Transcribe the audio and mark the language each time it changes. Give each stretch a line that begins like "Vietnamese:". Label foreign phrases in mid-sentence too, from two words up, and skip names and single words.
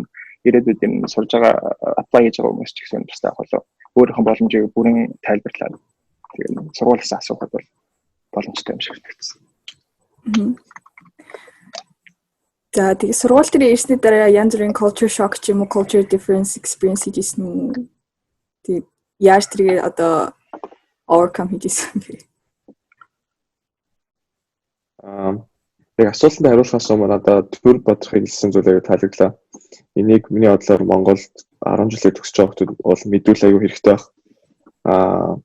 Mongolian: Ирээдүйд энэ сурж байгаа apply хийж байгаа хүмүүс ч гэсэн тустай болоо өөрийнхөө боломжийг бүрэн тайлбарлаад тэгээд сургуулиас асуухад бол боломжтой юм шиг нэгтгэсэн. За тэгээд сургууль дээр ирсний дараа янз бүрийн
English: culture shock
Mongolian: ч юм уу
English: culture difference experience
Mongolian: хийжсэн үү? Тэгээд яаж тэрийг одоо overcome хийжсэн бэ? Яг асуултанд хариулахаас өмнө надад Д.Саран хэлсэн зүйлээ таалагдлаа. Энийг миний бодлоор Монголд 10 жилээр төгсөж байгаа хүмүүс бол мэдүүл аюу хэрэгтэй байх.